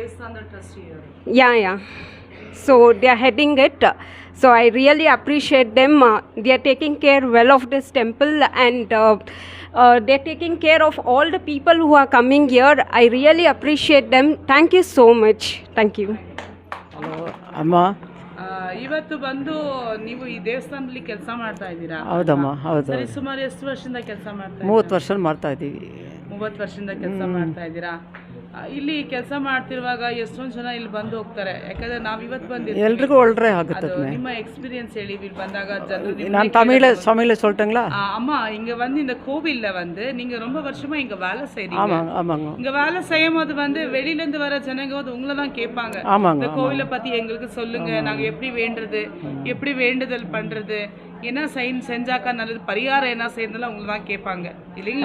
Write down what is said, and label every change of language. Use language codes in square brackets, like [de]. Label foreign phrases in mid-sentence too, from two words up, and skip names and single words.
[en] Yeah. So they are heading it. So I really appreciate them. They are taking care well of this temple, and they are taking care of all the people who are coming here. I really appreciate them. Thank you so much. Thank you. Hello, Amma. [kn] ಇವತ್ತು ಬಂದು ನೀವು ಈ ದೇವಸ್ಥಾನದಲ್ಲಿ ಕೆಲಸ ಮಾಡ್ತಾ ಇದ್ದೀರಾ? ಹೌದಮ್ಮ, ಹೌದು. ಸರಿ, ಸುಮಾರು ಎಷ್ಟು ವರ್ಷದಿಂದ ಕೆಲಸ ಮಾಡ್ತಾ ಇದ್ದೀರಾ? 30 ವರ್ಷ ಮಾಡ್ತಾ ಇದ್ದೀವಿ. 30 ವರ್ಷದಿಂದ ಕೆಲಸ ಮಾಡ್ತಾ ಇದ್ದೀರಾ? ಇಲ್ಲಿ ಕೆಲಸ ಮಾಡ್ತಿರುವಾಗ ಎಷ್ಟೊಂದು ಜನ ಇಲ್ಲಿ ಬಂದು ಹೋಗ್ತಾರೆ, ಯಾಕಂದ್ರೆ ನಾವು ಇವತ್ತು ಬಂದಿದ್ದೀವಿ. ಎಲ್ರಿಗೂ ಒಳ್ಳೆ ಆಗುತ್ತೆ. ನಿಮ್ಮ எக்ஸ்பீரியன்ஸ் ಹೇಳಿ ಇಲ್ಲಿ ಬಂದಾಗ ಜನರು. [ta] நான் தமிழ்ல சொல்லட்டுங்களா? அம்மா, இங்க வந்து இந்த கோவில்ல வந்து நீங்க ரொம்ப வருஷமா இங்க வேலை செய்றீங்க. ஆமாங்க, ஆமாங்க. இங்க வேலை செய்யும்போது வந்து வெளியில இருந்து வர ஜனங்க வந்து உங்களை தான் கேட்பாங்க, இந்த கோவிலை பத்தி எங்களுக்கு சொல்லுங்க, நாங்க எப்படி வேண்டுறது, எப்படி வேண்டுதல் பண்றது, என்ன செஞ்சாக்கா நல்லது, பரிகாரம் என்ன செய்யறதுல உங்களை தான் கேட்பாங்க இல்லைங்களா?